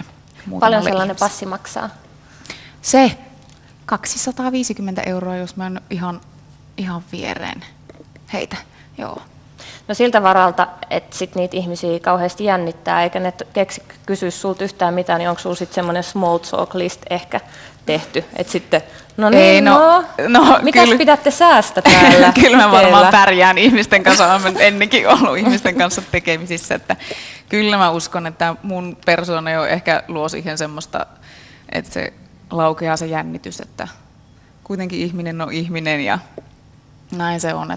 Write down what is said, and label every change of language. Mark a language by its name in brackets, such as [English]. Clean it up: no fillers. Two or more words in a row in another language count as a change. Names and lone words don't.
[Finnish] Paljon sellainen passi maksaa? Se 250 €, jos mä en ihan viereen heitä, joo. No siltä varalta, että sit niitä ihmisiä kauheasti jännittää, eikä ne kysy sulta yhtään mitään, niin onko sulla sitten semmoinen [English] small talk list [Finnish] ehkä tehty, että sitten, mitäs pidätte säästä täällä? Kyllä mä varmaan pärjään ihmisten kanssa, olen ennenkin ollut ihmisten kanssa tekemisissä, että kyllä mä uskon, että mun persoona jo ehkä luo siihen semmoista, että se laukeaa se jännitys, että kuitenkin ihminen on ihminen ja näin se on.